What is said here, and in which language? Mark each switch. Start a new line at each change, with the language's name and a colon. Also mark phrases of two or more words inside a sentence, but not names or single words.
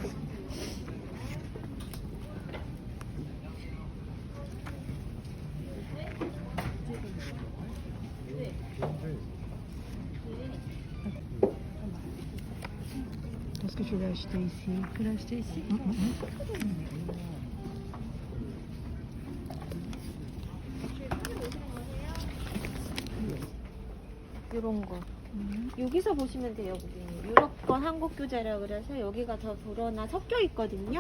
French: Est-ce que je l'ai acheté ici? Tu l'as acheté ici?
Korean: 이런 거. 여기서 보시면 돼요, 고객님. 유럽권 한국 교재라 그래서 여기가 더 불어나 섞여 있거든요.